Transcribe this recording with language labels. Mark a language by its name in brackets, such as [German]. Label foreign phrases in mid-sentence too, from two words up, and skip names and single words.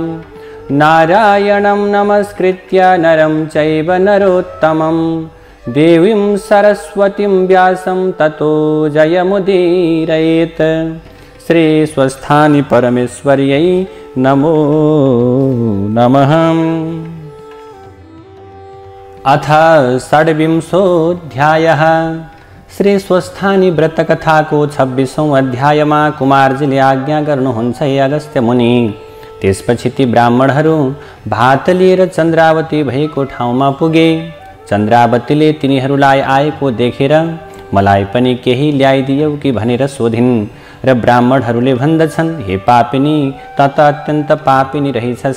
[Sanskrit] नारायणं नमस्कृत्य नरं चैव नरोत्तमं देवीं सरस्वतीं व्यासं ततो जयमुदीरयेत्। श्री स्वस्थानी परमेश्वर्यै नमो नमः। अथ षड्विंशोऽध्यायः। [Nepali] श्री स्वस्थानी व्रत कथाको 26औं अध्यायमा कुमारजीले आज्ञा गर्नुहुन्छ, हे अगस्त्य मुनि। त्यसपछि ती ब्राह्मणहरू भात लिएर चन्द्रावती भएको ठाउँमा पुगे। चन्द्रावतीले तिनीहरूलाई आएको देखेर मलाई पनि केही ल्याइदियौ कि भनेर सोधिन् र ब्राह्मणहरूले भन्दछन्, हे पापिनी, त अत्यन्त पापिनी रहेछस्।